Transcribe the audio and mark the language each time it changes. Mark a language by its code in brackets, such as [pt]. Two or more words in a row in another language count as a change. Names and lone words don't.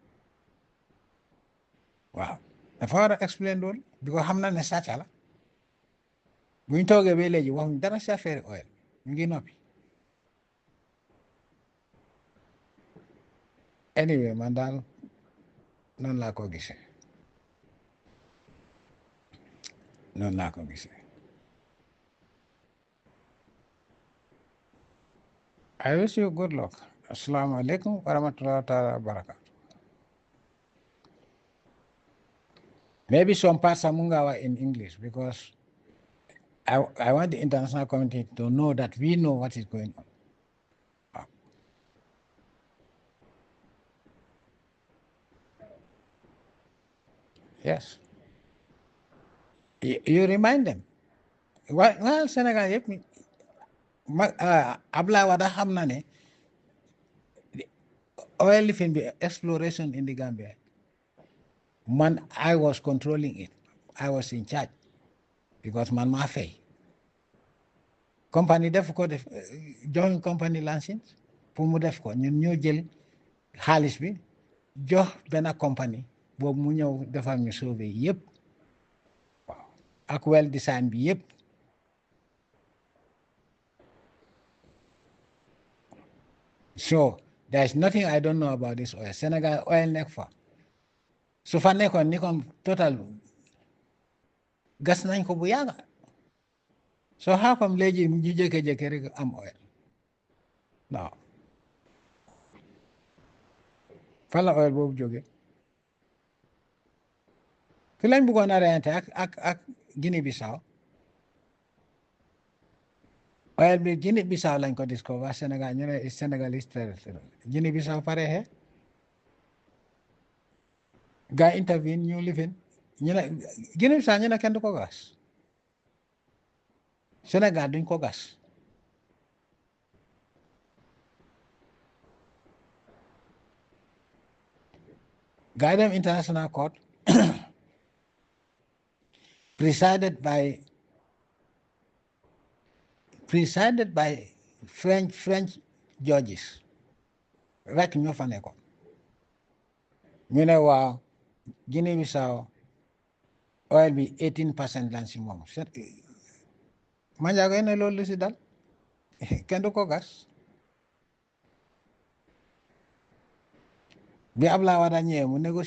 [wo] waaw dafa war a explain loolu bi ko xam na ne sàcca la buñ toogee ba léegi waxuñ dara si affaire oil ñu ngi noppi anyway man daal noonu laa ko gisee [en] I wish you good luck. [ar] السلام عليكم ورحمة الله وبركاته. [en] Maybe some parts are Mungawa in English because I want the international community to know that we know what is going on. Yes. You remind them. Well, Senegal, Abla Wada Hamnane, oil lifting exploration in the Gambia. Man, I was controlling it. I was in charge because man ma fay. [wo] Company def ko def [en] join company license [wo] pour mu def ko ñun ñoo jël xaalis bi jox benn company boobu mu ñëw defal ñu sauver yëpp waaw ak well design bi yëpp [en] so there is nothing I don't know about this oil. [wo] Senegal oil nekk fa su fa nekkoon ni kon total gas nañ ko bu yàgga [en] so how come [wo] léegi ñu jékki-jékki rek am oil non fan la oil boobu jóge fi lañ bëggoon a reyante ak Guinée Bissau oil bi Guinée Bissau lañ ko discover Sénégal ñu ne [en] Sénégalese territory [wo] Guinée Bissau pare he gaa intervene ñu lifin ñu ne Guinée Bissau ñu ne kenn du ko gas Sénégal duñ ko gas gaa dem [en] international court presided by French judges [wo] rek ñoo fa nekkoon ñu ne waaw Guinée Bissau oil bi 18% lañ si moom Manjaago ne loolu lu si dal kenn du ko gas bi Ablaye Wade ñëwee mu